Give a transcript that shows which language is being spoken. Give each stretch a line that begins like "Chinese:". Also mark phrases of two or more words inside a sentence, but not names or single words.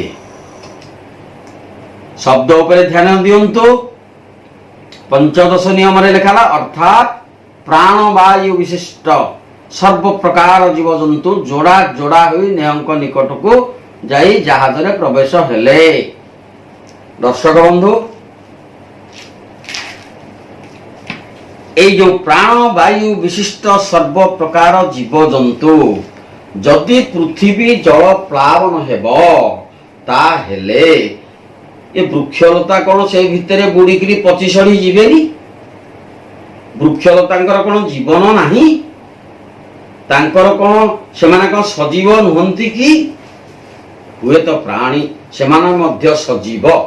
Odia: ଶବ୍ଦ ଉପରେ ଧ୍ୟାନ ଦିଅନ୍ତୁ। 15 ନିୟମରେ ଲେଖା ହେଲା ଅର୍ଥାତ୍ ପ୍ରାଣବାୟୁ ବିଶିଷ୍ଟ ସର୍ବ ପ୍ରକାର ଜୀବଜନ୍ତୁ ଯୋଡ଼ା ଯୋଡ଼ା ହୋଇ ନେହଙ୍କ ନିକଟକୁ ଯାଇ ଜାହାଜରେ ପ୍ରବେଶ ହେଲେ। ଦର୍ଶକ ବନ୍ଧୁ, ଏଇ ଯେ ପ୍ରାଣବାୟୁ ବିଶିଷ୍ଟ ସର୍ବପ୍ରକାର ଜୀବଜନ୍ତୁ ଯଦି ପୃଥିବୀ ଜଳ ପ୍ଳାବନ ହେବ তাহলে ଏ ବୃକ୍ଷଲତା କ'ଣ ସେଇ ଭିତରେ ବୁଡ଼ିକିରି ପଚି ସଢ଼ି ଯିବେନି? ବୃକ୍ଷଲତାଙ୍କର କ'ଣ ଜୀବନ ନାହିଁ? ତାଙ୍କର କ'ଣ ସେମାନେ କ'ଣ ସଜୀବ ନୁହନ୍ତି କି? ହୁଏତ ପ୍ରାଣୀ ସେମାନେ ମଧ୍ୟ ସଜୀବ।